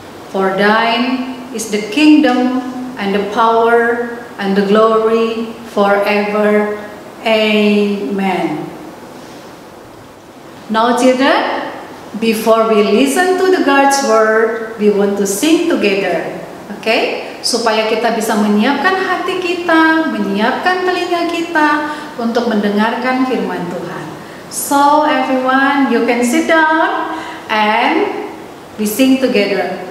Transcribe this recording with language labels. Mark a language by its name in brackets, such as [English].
[English] For thine is the kingdom, and the power, and the glory, forever. Amen. Now children, before we listen to the God's word, we want to sing together. Okay? [Indonesian] Supaya kita bisa menyiapkan hati kita, menyiapkan telinga kita untuk mendengarkan firman Tuhan. [English] So everyone, you can sit down and we sing together.